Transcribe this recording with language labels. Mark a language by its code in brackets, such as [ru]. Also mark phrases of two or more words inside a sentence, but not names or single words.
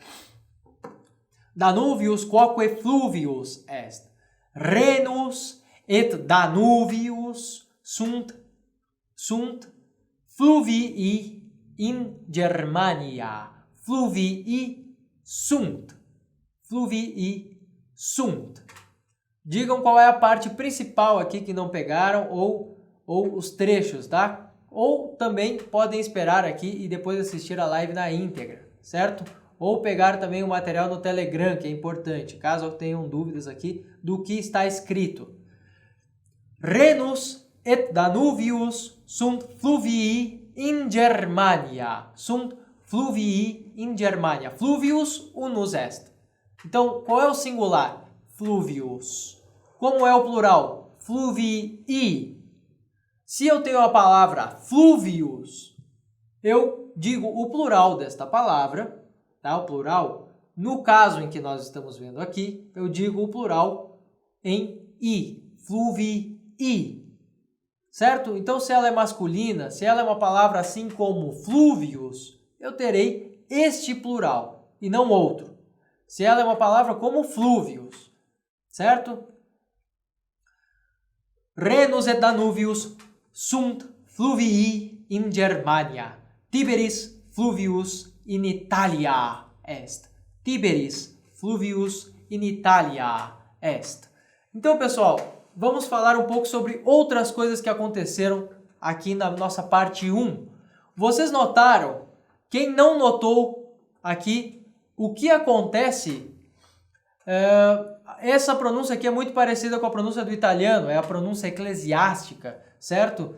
[la] Danuvius quoque fluvius est. Renus et Danuvius sunt fluvii in Germania. Fluvii sunt. [pt] Digam qual é a parte principal aqui que não pegaram ou os trechos, tá? Ou também podem esperar aqui e depois assistir a live na íntegra, certo? Ou pegar também o material no Telegram, que é importante, caso tenham dúvidas aqui do que está escrito. [la] Renus et Danuvius sunt fluvii in Germania. Fluvius unus est. [pt] Então, qual é o singular? Fluvius. Como é o plural? Fluvii. Se eu tenho a palavra fluvius, eu digo o plural desta palavra, tá? O plural, no caso em que nós estamos vendo aqui, eu digo o plural em i, fluvii. Certo? Então, se ela é masculina, se ela é uma palavra assim como fluvius, eu terei este plural e não outro. Se ela é uma palavra como fluvius, certo? [la] Renus et Danuvius sunt fluvii in Germania. Tiberis fluvius in Italia est. Tiberis fluvius in Italia est. [pt] Então, pessoal, vamos falar um pouco sobre outras coisas que aconteceram aqui na nossa parte 1. Vocês notaram? Quem não notou aqui, o que acontece? Essa pronúncia aqui é muito parecida com a pronúncia do italiano, é a pronúncia eclesiástica, certo?